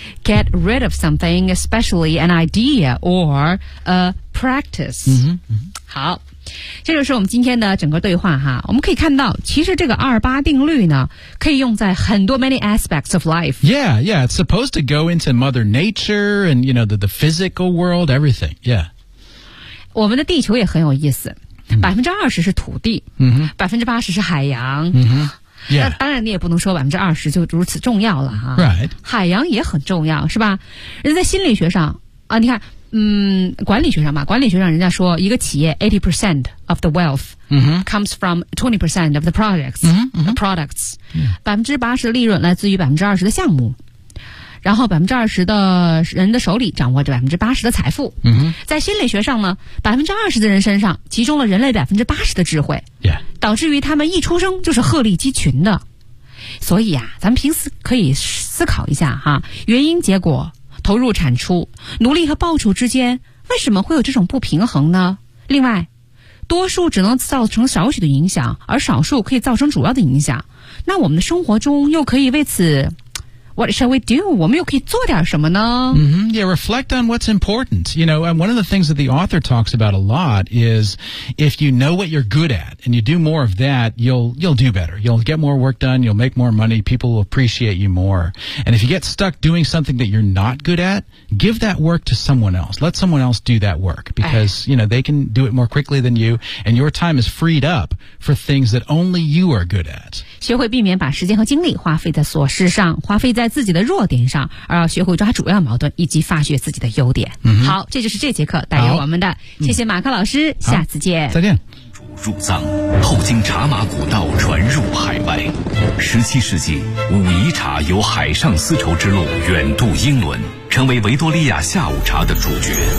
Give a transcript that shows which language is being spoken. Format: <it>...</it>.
<en>get rid of something especially an idea or a practice、嗯嗯、</en> <zh>好这就是我们今天的整个对话哈我们可以看到其实这个28定律呢可以用在很多</zh> <en>many aspects of life Yeah, yeah, it's supposed to go into mother nature and you know the physical world, everything, yeah</en> <zh>我们的地球也很有意思、 mm-hmm. 20% 是土地、 mm-hmm. 80% 是海洋、</zh> <en>mm-hmm. Yeah.</en> <zh>那当然你也不能说20%就如此重要了哈。</zh> <en>Right.</en> <zh>海洋也很重要是吧，人家在心理学上啊，你看管理学上嘛，管理学上人家说一个企业</zh> <en>80% of the wealth、 mm-hmm. comes from 20% of the products,、 mm-hmm. the products. Yeah.</en> <zh>80%的利润来自于20%的项目。然后20%的人的手里掌握着80%的财富。嗯哼，在心理学上呢，20%的人身上集中了人类80%的智慧。</zh> <en>Yeah.</en> <zh>导致于他们一出生就是鹤立鸡群的。所以啊，咱们平时可以思考一下哈，原因结果投入产出努力和报酬之间为什么会有这种不平衡呢？另外多数只能造成少许的影响，而少数可以造成主要的影响。那我们的生活中又可以为此</zh> <en>What shall we do?</en> <zh>我们又可以做点什么呢?</zh> <en>Mm-hmm. Yeah, reflect on what's important. You know, and one of the things that the author talks about a lot is if you know what you're good at and you do more of that, you'll do better. You'll get more work done. You'll make more money. People will appreciate you more. And if you get stuck doing something that you're not good at, give that work to someone else. Let someone else do that work because, you know, they can do it more quickly than you. And your time is freed up for things that only you are good at.</en> <zh>学会避免把时间和精力花费在琐事上，花费在自己的弱点上，而要学会抓主要矛盾以及发掘自己的优点、 mm-hmm. 好，这就是这节课带给我们的，谢谢马克老师、嗯、下次见，再见。入藏后经茶马古道传入海外，17世纪武夷茶由海上丝绸之路远渡英伦，成为维多利亚下午茶的主角。</zh>